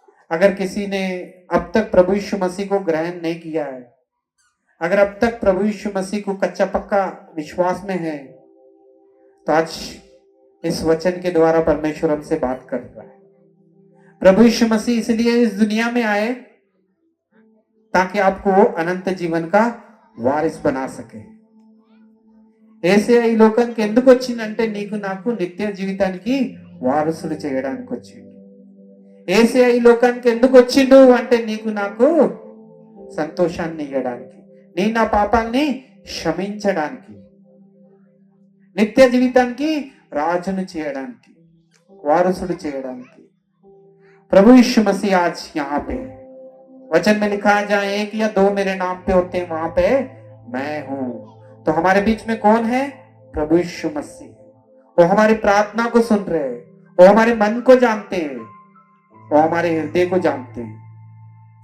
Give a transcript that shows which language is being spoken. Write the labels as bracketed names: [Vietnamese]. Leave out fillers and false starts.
[Hindi] अगर किसी ने अब तक प्रभु यीशु मसीह को ग्रहण नहीं किया है, अगर अब तक प्रभु यीशु मसीह को कच्चा पक्का विश्वास में है, तो आज इस वचन के द्वारा परमेश्वर हमसे बात कर रहा है. प्रभु यीशु मसीह इसलिए इस दुनिया में आए ताकि आपको अनंत जीवन का వారిస్ बना सके. [Telugu] యేసయ్య ఈ లోకానికి ఎందుకు వచ్చిందంటే నీకు నాకు నిత్య జీవితానికి వారసులు చేయడానికి వచ్చిండు. యేసయ్య ఈ లోకానికి ఎందుకు వచ్చిండు అంటే నీకు నాకు సంతోషాన్ని ఇవ్వడానికి, నీ నా పాపాల్ని క్షమించడానికి, నిత్య జీవితానికి రాజును చేయడానికి, వారసుడు చేయడానికి. [Hindi] प्रभु यीशु मसीह आज यहाँ पे वचन में लिखा है जहाँ एक या दो मेरे नाम पे होते हैं वहां पे मैं हूं. तो हमारे बीच में कौन है? प्रभु यीशु मसीह. वो हमारी प्रार्थना को सुन रहे हैं, वो हमारे मन को जानते हैं, वो हमारे हृदय को जानते हैं.